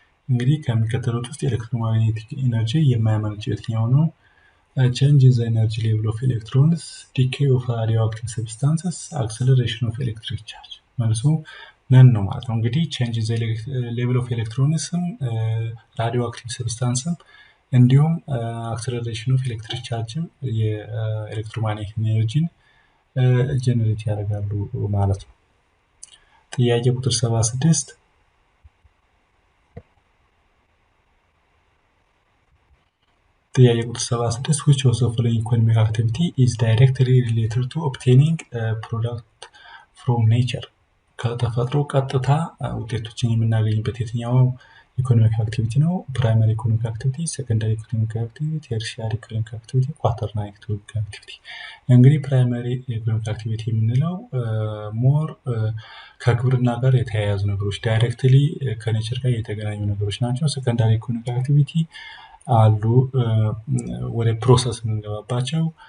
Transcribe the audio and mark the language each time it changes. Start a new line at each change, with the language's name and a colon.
Amharic: እንግዲህ ከሚከተሉት ውስጥ ኤሌክትሮማግኔቲክ ኢነርጂ የማያመነጨው የትኛው ነው?
English: change in the energy level of electrons፣ decay of radioactive substances፣ acceleration of electric charge።
Amharic: መልሱ ነን ነው ማለት ነው።
English: እንግዲህ change in the level of electronsም radioactive substanceም እንዲሁም acceleration of electric chargeም
Amharic: የኤሌክትሮማግኔቲክ ኢነርጂን ጀነሬት ያደርጋሉ ማለት ነው። ጥያቄ ቁጥር 76 ጥያቄ ቁጥር 76
English: which of the following economic activity is directly related to obtaining a product from nature?
Amharic: ከተፈጥሮ ቀጥታ ውጤቶችን የምናገኝበት የትኛው ኢኮኖሚክ አክቲቪቲ ነው? ፕራይመሪ ኢኮኖሚክ አክቲቪቲ፣ ሰከንዳሪ ኢኮኖሚክ አክቲቪቲ፣ ቴርሺያሪ ኢኮኖሚክ አክቲቪቲ፣ ኳተርናሪ ኢኮኖሚክ አክቲቪቲ። እንግዲህ ፕራይመሪ ኢኮኖሚክ አክቲቪቲ የምንለው ሞር ከግብርና ጋር የተያያዙ ነገሮች ዳይሬክትሊ ከኔቸር ጋር የተገናኙ ነገሮች ናቸው። ሰከንዳሪ ኢኮኖሚክ አክቲቪቲ አሉ ወደ ፕሮሰስ የምንገባባቸው